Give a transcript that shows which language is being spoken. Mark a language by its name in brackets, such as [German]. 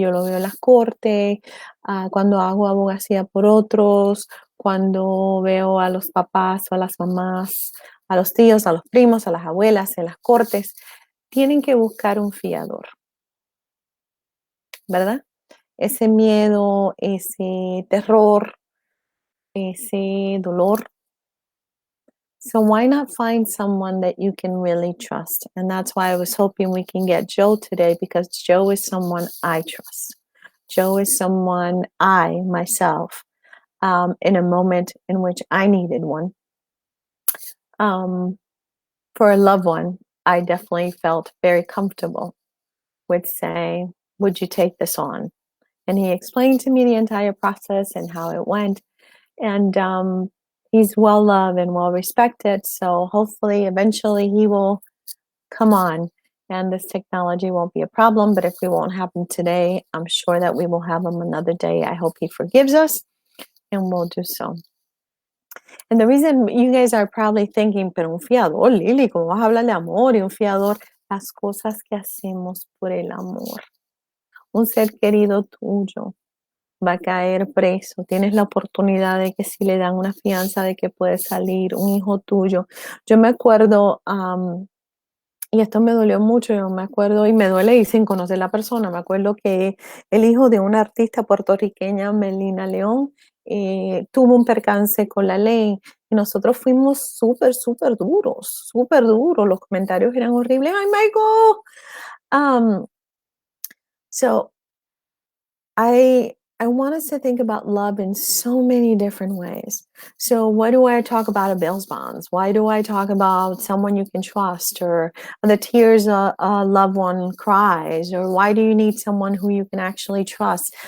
[Spanish] Yo lo veo en las cortes, cuando hago abogacía por otros, cuando veo a los papás o a las mamás, a los tíos, a los primos, a las abuelas en las cortes, tienen que buscar un fiador, ¿verdad? Ese miedo, ese terror, ese dolor. [English] So why not find someone that you can really trust? And that's why I was hoping we can get Joe today, because Joe is someone I trust. Joe is someone I, myself, in a moment in which I needed one. For a loved one, I definitely felt very comfortable with saying, would you take this on? And he explained to me the entire process and how it went. And he's well loved and well respected. So hopefully, eventually, he will come on and this technology won't be a problem. But if we won't have him today, I'm sure that we will have him another day. I hope he forgives us and we'll do so. And the reason you guys are probably thinking, [Spanish] pero un fiador, Lili, ¿cómo vas a hablar de amor y un fiador? Las cosas que hacemos por el amor. Un ser querido tuyo va a caer preso. Tienes la oportunidad de que si le dan una fianza de que puede salir, un hijo tuyo. Yo me acuerdo, y esto me dolió mucho, yo me acuerdo, y me duele y sin conocer la persona, me acuerdo que el hijo de una artista puertorriqueña, Melina León, tuvo un percance con la ley y nosotros fuimos súper, súper duros, los comentarios eran horribles. ¡Ay, Michael! [English] So I want us to think about love in so many different ways. So why do I talk about a Bill's bonds? Why do I talk about someone you can trust, or the tears a loved one cries, or why do you need someone who you can actually trust?